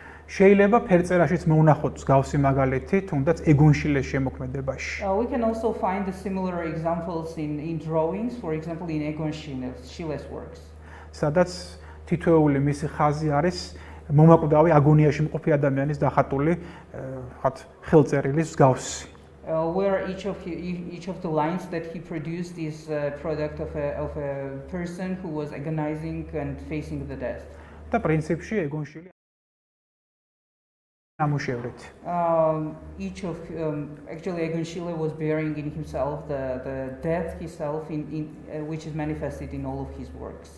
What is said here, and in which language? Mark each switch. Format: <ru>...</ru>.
<ka>შეიძლება ფერწერაშიც მოვნახოთ მსგავსი მაგალითი, თუნდაც ეგონშილეს შემოქმედებაში.</ka> <en>We can also find the similar examples in drawings, for example in Egon Schiele's works.</en> <ka>სადაც თითოეული მისი ხაზი არის მომაკვდავი აგონიაში მყოფი ადამიანის დახატული ხელწერილის მსგავსი.</ka> <en>Where each of the lines that he produced is a product of a person who was agonizing and facing the death.</en> <ka>და პრინციპში ეგონშილი ამუშევრით.</ka> <en>Actually Egon Schiele was bearing in himself the death himself which is manifested in all of his works.</en>